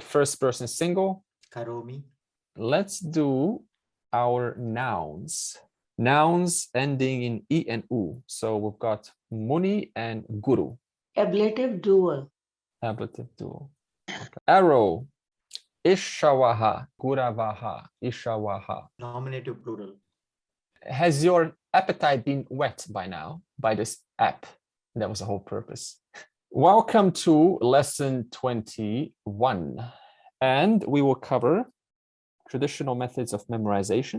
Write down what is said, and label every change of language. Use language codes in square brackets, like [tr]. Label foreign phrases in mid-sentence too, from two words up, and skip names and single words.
[en] First person single. Karomi. Let's do our nouns. Nouns ending in E and U. So we've got Muni and Guru. Ablative dual. Ablative dual. Okay. Arrow. Ishawaha. [sa] Guravaha. Ishawaha. [en] Nominative plural. Has your appetite been whet by now by this app? That was the whole purpose. Welcome to lesson 21, and we will cover traditional methods of memorization.